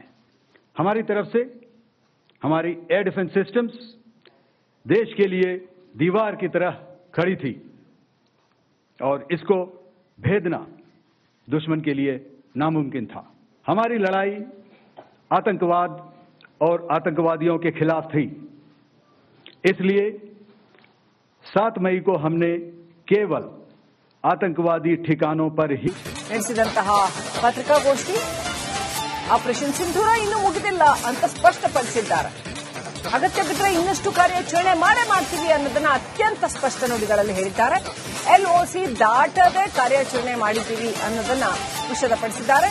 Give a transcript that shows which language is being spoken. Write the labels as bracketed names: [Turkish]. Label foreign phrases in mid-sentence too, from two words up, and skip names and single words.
[Hindi] हमारी तरफ से हमारी एयर डिफेंस सिस्टम्स देश के लिए दीवार की तरह खड़ी थी और इसको भेदना दुश्मन के लिए नामुमकिन था। हमारी लड़ाई आतंकवाद और आतंकवादियों के खिलाफ थी, इसलिए 7 मई को हमने केवल आतंकवादी ठिकानों पर ही [Kannada] ನಡೆಸಿದಂತಹ ಪತ್ರಿಕಾಗೋಷ್ಠಿ ಆಪರೇಷನ್ ಸಿಂಧೂರ ಇನ್ನೂ ಮುಗಿದಿಲ್ಲ ಅಂತ ಸ್ಪಷ್ಟಪಡಿಸಿದ್ದಾರೆ. ಅಗತ್ಯ ಬಿದ್ದರೆ ಇನ್ನಷ್ಟು ಕಾರ್ಯಾಚರಣೆ ಮಾಡ್ತೀವಿ ಅನ್ನೋದನ್ನ ಅತ್ಯಂತ ಸ್ಪಷ್ಟ ನುಡಿಗಳಲ್ಲಿ ಹೇಳಿದ್ದಾರೆ. LOC ದಾಟದೆ ಕಾರ್ಯಾಚರಣೆ ಮಾಡಿದ್ದೀವಿ ಅನ್ನೋದನ್ನ ವಿಷದಪಡಿಸಿದ್ದಾರೆ.